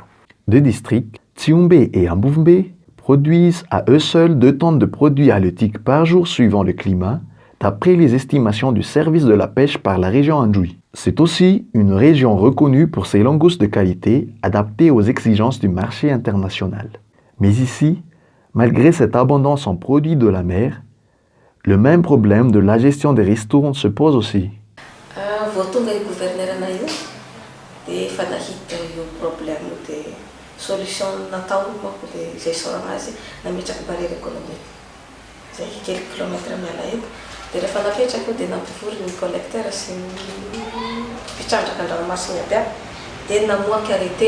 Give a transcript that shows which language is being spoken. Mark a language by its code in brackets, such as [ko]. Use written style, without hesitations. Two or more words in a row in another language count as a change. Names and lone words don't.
[fr] Deux districts, Tsiumbe et Ambuvumbe, produisent à eux seuls 2 tonnes de produits halieutiques par jour suivant le climat, d'après les estimations du service de la pêche par la région Anjouy. C'est aussi une région reconnue pour ses langoustes de qualité adaptées aux exigences du marché international. Mais ici, malgré cette abondance en produits de la mer, le même problème de la gestion des ristournes se pose aussi. [mg] Voatonga i gouverneur-na io dia efa nahita io problème dia solution natao manko le izay sorana azy nametraka [fr] barrière économique. [mg] Zay [fr] quelques kilomètres [mg] miala eto dia rehefa napetraka io dia nampivory ny collecteur sy mpitrandraka an-dranomasina aby aby dia namoaky arrêté.